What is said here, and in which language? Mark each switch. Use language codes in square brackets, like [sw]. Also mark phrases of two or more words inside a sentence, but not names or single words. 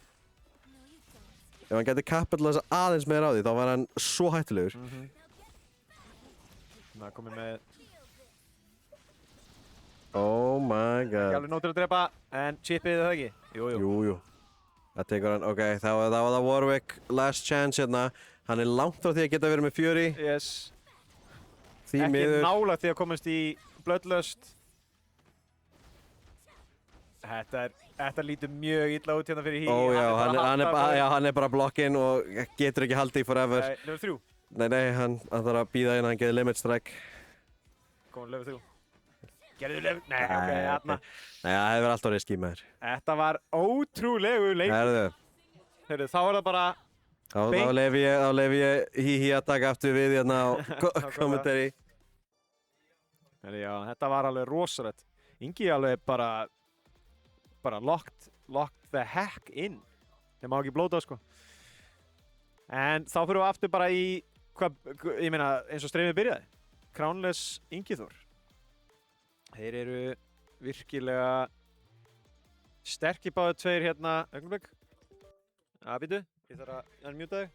[is] Ef hann gæti capitaliza aðeins meira á því, þá var hann svo hættulegur. Það er komið með... [en] Oh my [is] Ekki [en] god. [is] alveg nóg til að drepa, en chipið það ekki? Jú. Jú. Það tekur hann, ok, þá var það Warwick, [en] last chance [is] hérna. Hann er langt frá því að geta verið með Fury. [en] Yes. [is] Því Ekki miður. nálægt því að komast í Bloodlust. Þetta lítur mjög illa út hérna fyrir Hihi. Ó já, hann er bara [en] blokkinn og getur ekki haldið í forever. [is] Level 3. Nei, hann þarf að bíða inn, hann getur [en] limit strike. [is] Komum level 3. Gerðu level... Nei, ok, hérna. Nei, það hefur alltaf riski með þér. Þetta var ótrúlegu leik. Herðu, Heyrðu, þá er það bara... þá lef ég Hihi að taka aftur við hérna á kommentari. Heyrðu, já, þetta var alveg rosalegt. Ingi alveg bara [en] locked the heck in. [is] Þeir má ekki blóta, sko. En þá fyrir við aftur bara í, ég meina, eins og streymið byrjaði. Crownless Ingiþór. Þeir eru virkilega sterkir báðir tveir hérna, augnablik. Býtu, ég þarf að unmute þig.